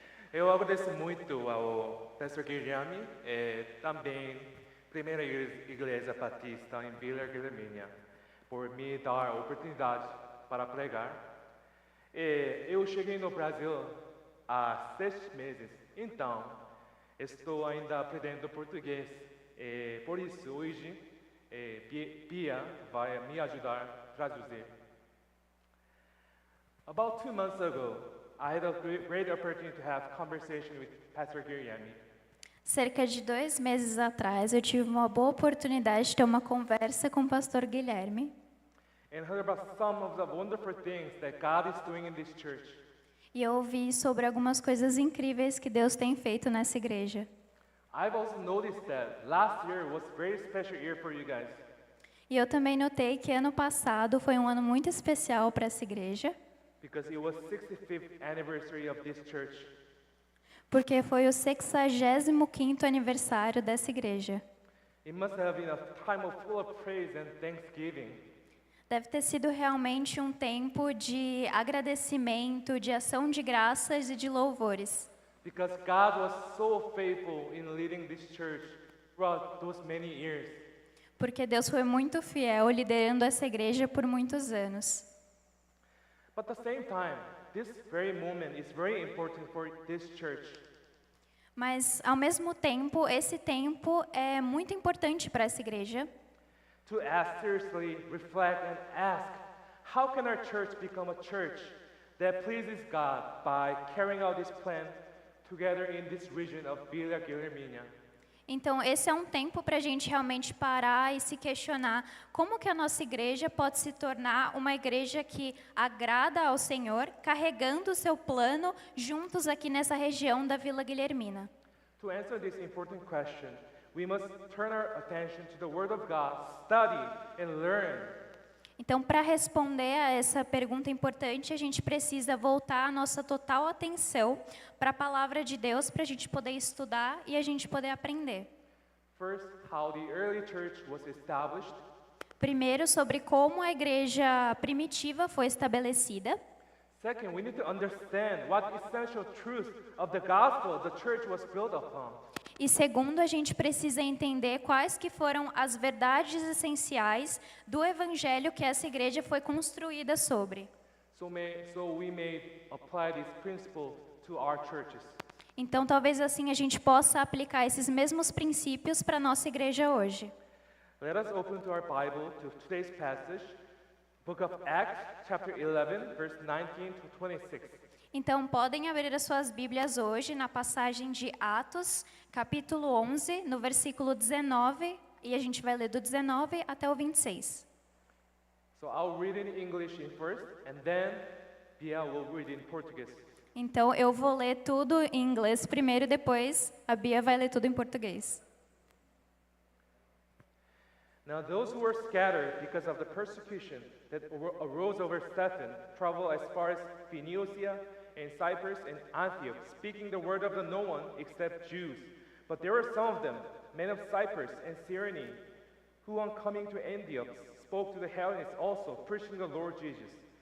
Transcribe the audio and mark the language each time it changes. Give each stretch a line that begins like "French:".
Portuguese: Eu agradeço muito ao pastor Guilherme e também Primeira Igreja Batista em Vila Guilhermina por me dar a oportunidade para pregar. Eu cheguei no Brasil há 6 meses, então estou ainda aprendendo português. Por isso, hoje, Bia vai me ajudar a traduzir.
English: About 2 months ago, I had a great opportunity to have conversation with Pastor Guilherme.
Portuguese: Cerca de 2 meses atrás, eu tive uma boa oportunidade de ter uma conversa com o pastor Guilherme.
English: And heard about some of the wonderful things that God is doing in this church.
Portuguese: E eu ouvi sobre algumas coisas incríveis que Deus tem feito nessa igreja.
English: I've also noticed that last year was a very special year for you guys.
Portuguese: E eu também notei que ano passado foi um ano muito especial para essa igreja.
English: Because it was 65th anniversary of this church.
Portuguese: Porque foi o 65º aniversário dessa igreja.
English: It must have been a time of full of praise and thanksgiving.
Portuguese: Deve ter sido realmente um tempo de agradecimento, de ação de graças e de louvores.
English: Because God was so faithful in leading this church throughout those many years.
Portuguese: Porque Deus foi muito fiel liderando essa igreja por muitos anos.
English: But at the same time, this very moment is very important for this church.
Portuguese: Mas, ao mesmo tempo, esse tempo é muito importante para essa igreja.
English: To ask seriously, reflect and ask, how can our church become a church that pleases God by carrying out this plan together in this region of Vila Guilhermina?
Portuguese: Então, esse é um tempo para a gente realmente parar e se questionar como que a nossa igreja pode se tornar uma igreja que agrada ao Senhor, carregando o seu plano juntos aqui nessa região da Vila Guilhermina.
English: To answer this important question, we must turn our attention to the Word of God, study and learn.
Portuguese: Então, para responder a essa pergunta importante, a gente precisa voltar a nossa total atenção para a palavra de Deus, para a gente poder estudar e a gente poder aprender.
English: First, how the early church was established.
Portuguese: Primeiro, sobre como a igreja primitiva foi estabelecida.
English: Second, we need to understand what essential truth of the gospel the church was built upon.
Portuguese: E segundo, a gente precisa entender quais que foram as verdades essenciais do evangelho que essa igreja foi construída sobre.
English: So we may apply this principle to our churches.
Portuguese: Então, talvez assim a gente possa aplicar esses mesmos princípios para a nossa igreja hoje.
English: Let us open to our Bible to today's passage, Book of Acts, chapter 11, verse 19 to 26.
Portuguese: Então, podem abrir as suas Bíblias hoje na passagem de Atos, capítulo 11, no versículo 19, e a gente vai ler do 19 até o 26.
English: So I'll read in English in first, and then Bia will read in Portuguese.
Portuguese: Então, eu vou ler tudo em inglês primeiro, depois a Bia vai ler tudo em português.
English: Now those who were scattered because of the persecution that arose over Stephen traveled as far as Phoenicia and Cyprus and Antioch, speaking the word of the no one except Jews. But there were some of them, men of Cyprus and Cyrene, who on coming to Antioch spoke to the Hellenists also, preaching the Lord Jesus.